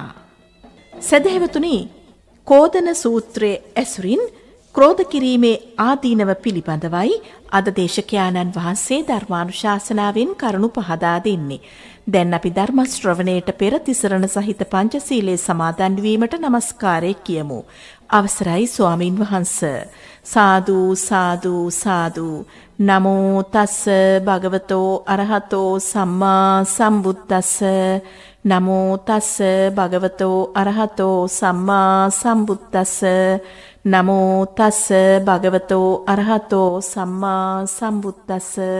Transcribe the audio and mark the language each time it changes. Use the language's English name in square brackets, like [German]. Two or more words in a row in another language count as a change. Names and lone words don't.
[Sinhala] සදහැවතුනි, කෝදන සූත්‍රයේ ඇසුරින් ක්‍රෝධ කිරීමේ ආදීනව පිළිබඳවයි අද දේශකයාණන් වහන්සේ ධර්මානුශාසනාවෙන් කරුණු පහදා දෙන්නේ. දැන් අපි ධර්ම ශ්‍රවණයට පෙර තිසරණ සහිත පංචශීලයේ සමාදන් වීමට নমස්කාරය කියමු. අවසරයි ස්වාමින් වහන්සේ. සාදු සාදු සාදු. [Pali] නමෝ තස්ස භගවතෝ අරහතෝ සම්මා සම්බුද්දස්ස. නමෝ තස්ස භගවතෝ අරහතෝ සම්මා සම්බුද්දස්ස. නමෝ තස්ස භගවතෝ අරහතෝ සම්මා සම්බුද්දස්ස.